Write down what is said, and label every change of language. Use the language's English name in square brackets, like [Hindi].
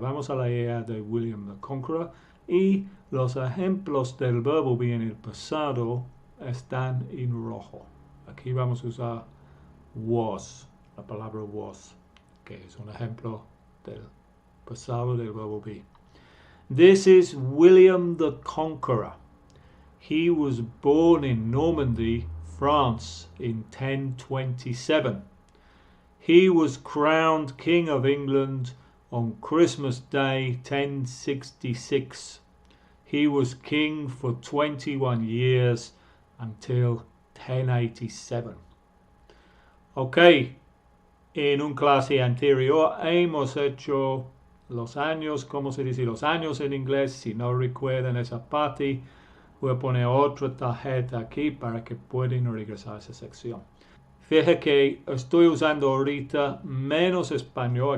[Spanish] Vamos a leer de William the Conqueror y los ejemplos del verbo be en el pasado están en rojo. Aquí vamos a usar was, la palabra was, que es un ejemplo del pasado del verbo be. [English] This is William the Conqueror. He was born in Normandy, France in 1027. He was crowned King of England on Christmas Day 1066. He was king for 21 years until 1087. [Spanish] Ok, en un clase anterior hemos hecho los años, ¿cómo se dice los años en inglés? Si no recuerdan esa parte, voy a poner otra tarjeta aquí para que puedan regresar a esa sección. Fíjate que estoy usando ahorita menos español.